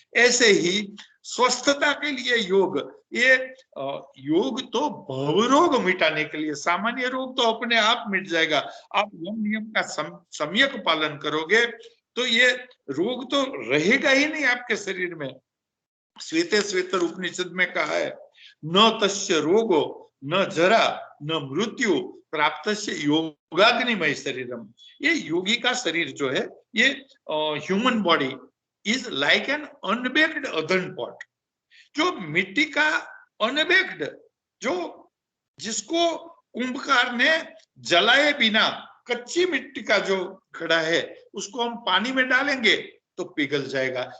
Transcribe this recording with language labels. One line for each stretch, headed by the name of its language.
Hindi: ऐसे ही स्वस्थता के लिए योग, ये योग तो भवरोग मिटाने के लिए, सामान्य रोग तो अपने आप मिट जाएगा। आप यम नियम का सम्यक पालन करोगे तो ये रोग तो रहेगा ही नहीं आपके शरीर में। श्वेतेश्वर उपनिषद में कहा है,
Sanskrit: न तस्य रोगो न जरा न मृत्यु प्राप्तस्य योगाग्निमय शरीरम।
Hindi: ये योगी का शरीर जो है, ये
English: Human body is like an अनबेक्ड अदर्न pot.
Hindi: जो मिट्टी का अनबेक्ड, जो जिसको कुंभकार ने जलाए बिना कच्ची मिट्टी का जो घड़ा है, उसको हम पानी में डालेंगे तो पिघल जाएगा।